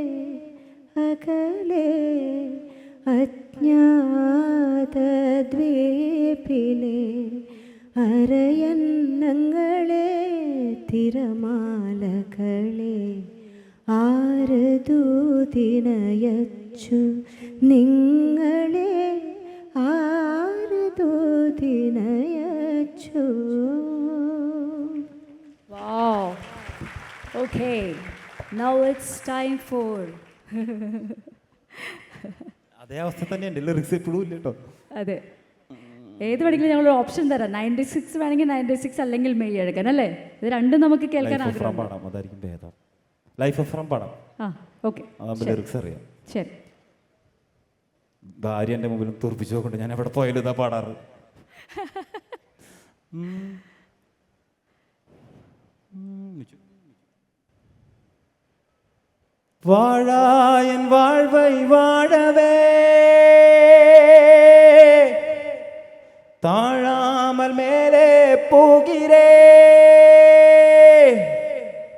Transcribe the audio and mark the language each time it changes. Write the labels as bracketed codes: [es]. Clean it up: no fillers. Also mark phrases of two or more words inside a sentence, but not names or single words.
[ml] അകലെ അജ്ഞാത ദ്വീപിലെ അരയന്നങ്ങളെ തിരമാലകളെ ആര് ദൂതിനയച്ചു നിങ്ങളെ ആര് ദൂതിനയച്ചു. [en] Wow. Okay. Now it's time for [ml] അതേ അവസ്ഥ തന്നെയുണ്ട്, ലിറിക്സ് ഇപ്പോഴും ഇല്ല കേട്ടോ. അതെ, ഏത് വേണമെങ്കിലും ഞങ്ങളൊരു ഓപ്ഷൻ തരാം. 96 വേണമെങ്കിൽ 96 അല്ലെങ്കിൽ മെയ് എടുക്കാൻ അല്ലേ? ഇത് രണ്ടും നമുക്ക് കേൾക്കാൻ ആഗ്രഹം. പാടാം, അതായിരിക്കും ഭേദം. ലൈഫ് ഓഫ് ഫ്രം പാടാം. ഓക്കെ, അതാകുമ്പോൾ ലിറിക്സ് അറിയാം. ശരി. ഭാര്യ എൻ്റെ മുമ്പിൽ തുറപ്പിച്ചു നോക്കൊണ്ട് ഞാൻ എവിടെ പോയാലും ഇതാ പാടാറ്. [ta] வாழாயன் வாழ்வை வாழவே தாழாமல் மேலே போகிறே